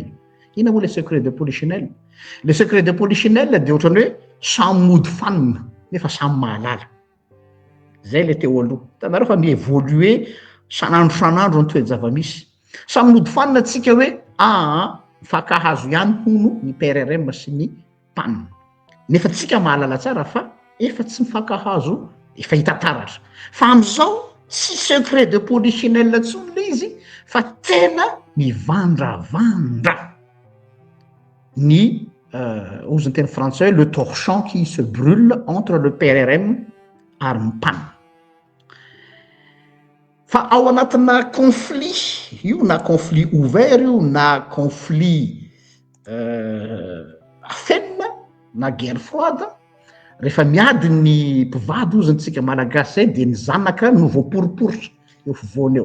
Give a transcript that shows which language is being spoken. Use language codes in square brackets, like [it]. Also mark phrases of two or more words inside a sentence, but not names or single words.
[mg] Ina moa [fr] le secret de polichinelle? Le secret de polichinelle [mg] dia ohatrany hoe samy mody fanina nefa samy mahalala. Zay le teo aloha. Hitanareo fa mievolue sanandro ny toe-java-misy. Samy mody fanina tsika hoe mifankahazo ihany hono ny PRRM sy ny PAN. Nefa tsika mahalala tsara fa efa tsy mifankahazo efa hita taratra. Fa am'izao tsy [fr] secret de polichinelle [mg] ntsony le izy fa tena mivandravandra ny ozy ny teny français [fr] le torchon qui se brûle entre le PRRM [mg] ary ny PAN. Fa ao anatina conflit io na [fr] conflit ouvert [mg] io na conflit afenina na [fr] guerre froide, [mg] rehefa miady ny mpivady ozy ntsika malagasy zay de ny zanaka no voaporiporitra eo fovoany eo.